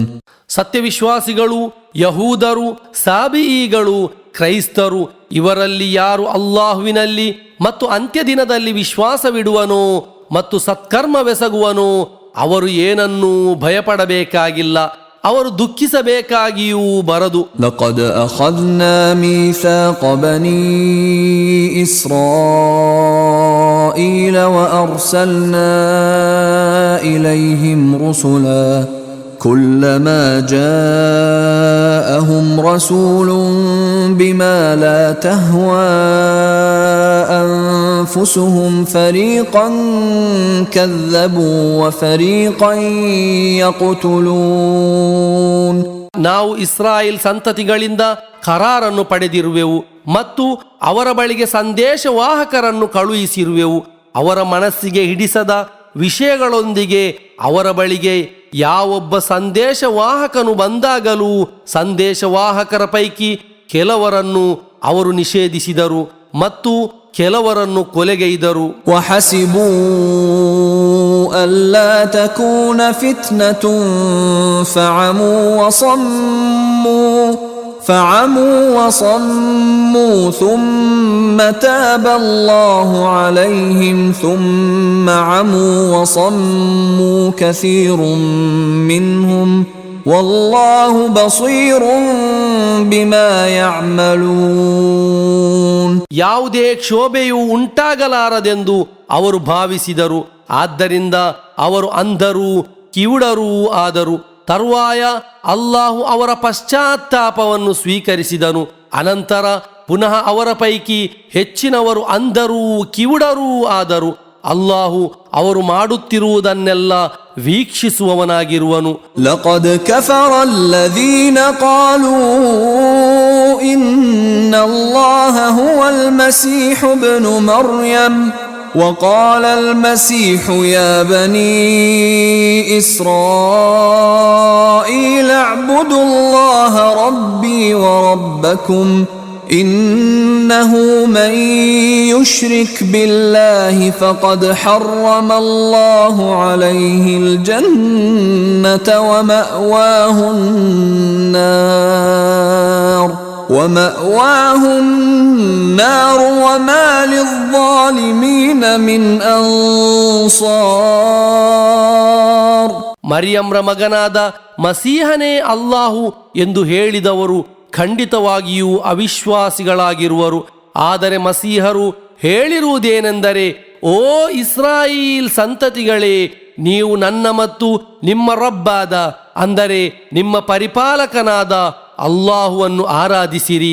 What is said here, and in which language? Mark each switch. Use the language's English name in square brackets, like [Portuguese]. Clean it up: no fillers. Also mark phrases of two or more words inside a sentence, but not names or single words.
[Kannada] ಸತ್ಯವಿಶ್ವಾಸಿಗಳು, ಯಹೂದರು, ಸಾಬಿഈಗಳು, ಕ್ರೈಸ್ತರು ಇವರಲ್ಲಿ ಯಾರು ಅಲ್ಲಾಹುವಿನಲ್ಲಿ ಮತ್ತು ಅಂತ್ಯದಿನದಲ್ಲಿ ವಿಶ್ವಾಸವಿಡುವನೋ ಮತ್ತು ಸತ್ಕರ್ಮವೆಸಗುವನೋ ಅವರು ಏನನ್ನೂ ಭಯಪಡಬೇಕಾಗಿಲ್ಲ, ಅವರು ದುಃಖಿಸಬೇಕಾಗಿಯೂ ಬರದು. [Arabic] لقد أخذنا ميثاق بني إسرائيل وأرسلنا إليهم رسلا كلما جاءهم رسول بما لا تهوى أنفسهم فريقا كذبوا وفريقا يقتلون. [Kannada] ನಾವು ಇಸ್ರಾಯೇಲ್ ಸಂತತಿಗಳಿಂದ ಕರಾರನ್ನು ಪಡೆದಿರುವೆವು ಮತ್ತು ಅವರ ಬಳಿಗೆ ಸಂದೇಶವಾಹಕರನ್ನು ಕಳುಹಿಸಿರುವೆವು. ಅವರ ಮನಸ್ಸಿಗೆ ಹಿಡಿಸದ ವಿಷಯಗಳೊಂದಿಗೆ ಅವರ ಬಳಿಗೆ ಯಾವೊಬ್ಬ ಸಂದೇಶವಾಹಕನು ಬಂದಾಗಲೂ ಸಂದೇಶವಾಹಕರ ಪೈಕಿ ಕೆಲವರನ್ನು ಅವರು ನಿಷೇಧಿಸಿದರು ಮತ್ತು ಕೆಲವರನ್ನು ಕೊಲೆಗೈದರು. [Arabic] وحسبوا ألا تكون فتنة فعموا وصموا ثم تاب الله عليهم ثم عموا وصموا كثير منهم والله بصير بما يعملون. [Kannada] ಯಾವುದೇ ಕ್ಷೋಭೆಯು ಉಂಟಾಗಲಾರದೆಂದು ಅವರು ಭಾವಿಸಿದರು. ಆದ್ದರಿಂದ ಅವರು ಅಂಧರೂ ಕಿವುಡರೂ ಆದರು. ತರುವಾಯ ಅಲ್ಲಾಹು ಅವರ ಪಶ್ಚಾತ್ತಾಪವನ್ನು ಸ್ವೀಕರಿಸಿದನು. ಅನಂತರ ಪುನಃ ಅವರ ಪೈಕಿ ಹೆಚ್ಚಿನವರು ಅಂಧರೂ ಕಿವುಡರೂ ಆದರು. ಅಲ್ಲಾಹು ಅವರು ಮಾಡುತ್ತಿರುವುದನ್ನೆಲ್ಲ ವೀಕ್ಷಿಸುವವನಾಗಿರುವನು. [Arabic] لقد كفر الذين قالوا إن الله هو المسيح ابن مريم وقال المسيح يا بني إسرائيل اعبدوا الله ربي وربكم إنه من يشرك بالله فقد حرم الله عليه الجنة ومأواه النار وما للظالمين من أنصار. [Kannada] ಮರಿಯಂರ ಮಗನಾದ ಮಸೀಹನೇ ಅಲ್ಲಾಹು ಎಂದು ಹೇಳಿದವರು ಖಂಡಿತವಾಗಿಯೂ ಅವಿಶ್ವಾಸಿಗಳಾಗಿರುವರು. ಆದರೆ ಮಸೀಹರು ಹೇಳಿರುವುದೇನೆಂದರೆ, ಓ ಇಸ್ರಾಯೇಲ್ ಸಂತತಿಗಳೇ, ನೀವು ನನ್ನ ಮತ್ತು ನಿಮ್ಮ ರಬ್ಬಾದ, ಅಂದರೆ ನಿಮ್ಮ ಪರಿಪಾಲಕನಾದ ಅಲ್ಲಾಹುವನ್ನು ಆರಾಧಿಸಿರಿ.